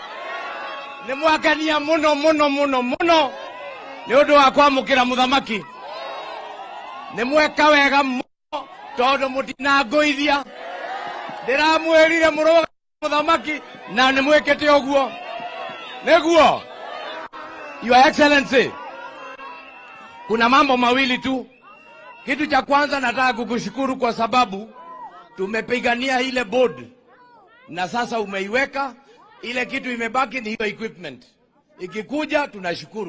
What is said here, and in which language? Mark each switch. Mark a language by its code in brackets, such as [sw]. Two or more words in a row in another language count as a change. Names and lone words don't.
[ki] Nĩ mwakania muno muno muno muno nĩ ũndũ wa kwamũkĩra mũthamaki. Nĩ mweka wega muno tondũ mũtinangũithia. Ndĩramwĩrire mũrũgame mũthamaki na nĩ mwĩkĩte ũguo. Nĩguo. [en] Your Excellency, [sw] kuna mambo mawili tu. Kitu cha kwanza nataka kukushukuru kwa sababu tumepigania ile board na sasa umeiweka. Ile kitu imebaki ni hiyo equipment. Ikikuja tunashukuru.